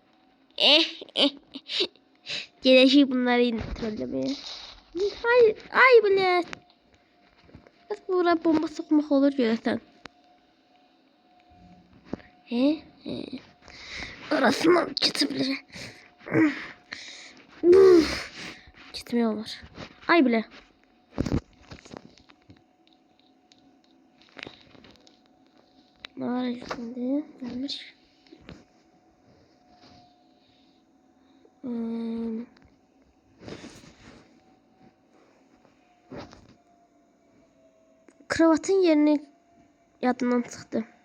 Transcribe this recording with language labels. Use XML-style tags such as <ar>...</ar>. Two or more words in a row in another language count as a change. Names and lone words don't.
<az>Gedəcək bunları trolləməyə. Ay bilə. Bəs bura bomba soxmaq olur görəsən. Arasından keçiblər.</az> <tr>Gitmiyor olur. Ay bile. Ne var şimdi? Gelmiş. Kravatın yerini yadından çıktı.</tr>